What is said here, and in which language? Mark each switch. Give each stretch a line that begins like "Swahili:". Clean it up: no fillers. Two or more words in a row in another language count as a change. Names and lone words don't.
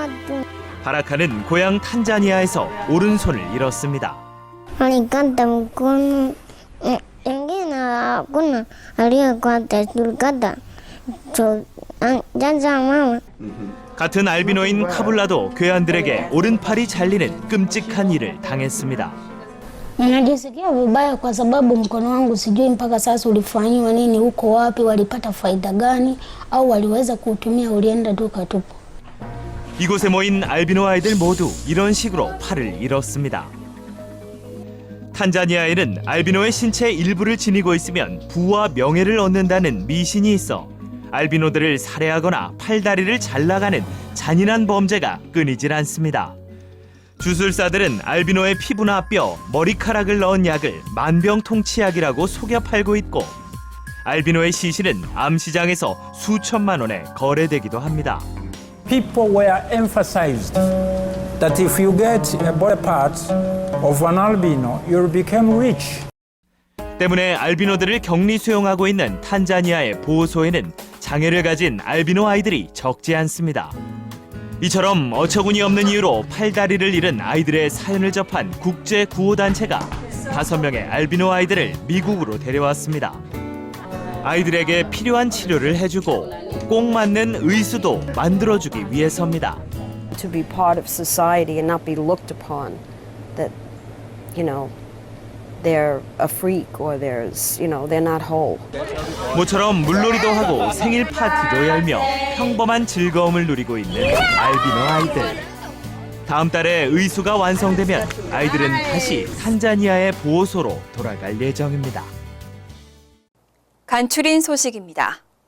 Korean: 바라카는 고향 탄자니아에서 오른손을 잃었습니다. 같은 알비노인 카블라도 괴한들에게 오른팔이 잘리는 끔찍한 일을 당했습니다.
Swahili: Najisikia vibaya kwa sababu mkono wangu sijui mpaka sasa ulifanyiwa nini, uko wapi, walipata faida gani au waliweza kuutumia ulienda tu katupu.
Korean: 이곳에 모인 알비노 아이들 모두 이런 식으로 팔을 잃었습니다. 탄자니아에는 알비노의 신체 일부를 지니고 있으면 부와 명예를 얻는다는 미신이 있어 알비노들을 살해하거나 팔다리를 잘라가는 잔인한 범죄가 끊이질 않습니다. 주술사들은 알비노의 피부나 뼈, 머리카락을 넣은 약을 만병통치약이라고 속여 팔고 있고 알비노의 시신은 암시장에서 수천만 원에 거래되기도 합니다.
English: People were emphasized that if you get a body part of an albino, you'll become rich.
Korean: 때문에 알비노들을 격리 수용하고 있는 탄자니아의 보호소에는 장애를 가진 알비노 아이들이 적지 않습니다. 이처럼 어처구니 없는 이유로 팔다리를 잃은 아이들의 사연을 접한 국제 구호단체가 5명의 알비노 아이들을 미국으로 데려왔습니다. 아이들에게 필요한 치료를 해주고 꼭 맞는 의수도 만들어주기 위해서입니다.
English: To be part of society and not be looked upon that, they're a freak or they're not whole.
Korean: 모처럼 물놀이도 하고 생일 파티도 열며 평범한 즐거움을 누리고 있는 알비노 아이들. 다음 달에 의수가 완성되면 아이들은 다시 탄자니아의 보호소로 돌아갈 예정입니다. 간추린 소식입니다.